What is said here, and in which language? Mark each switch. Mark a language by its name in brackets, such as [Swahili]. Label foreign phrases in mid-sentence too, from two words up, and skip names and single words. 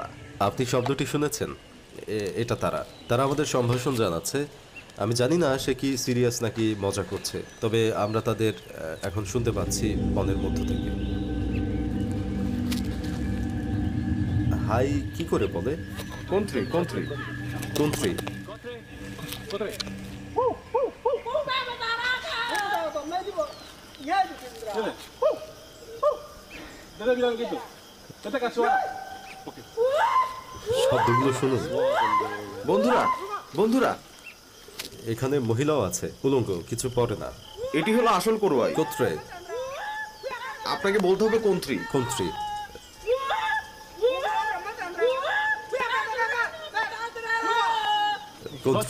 [Bangla] আপনি শব্দটি শুনেছেন? এটা তারা আমাদের সম্ভাষণ জানাচ্ছে। আমি জানি না সে কি সিরিয়াস নাকি মজা করছে, তবে আমরা তাদের এখন শুনতে পাচ্ছি বনের মধ্য থেকে। হাই কি করে বলে? কোন্ত্রি কোন্ত্রি কুন্ত্রি। [Indonesian] Kotre. Dia bilang gitu. Kita kasih suara. Oke. [Bangla] শব্দগুলো শুনুন। বন্ধুরা বন্ধুরা, এখানে মহিলাও আছে, উলঙ্গ, কিছু পরে না। এটি হলো আসল কোরওয়াই। কোত্রে। আপনাকে বলতে হবে কোন্ত্রি। কুন্ত্রি। কুন্ত্রি।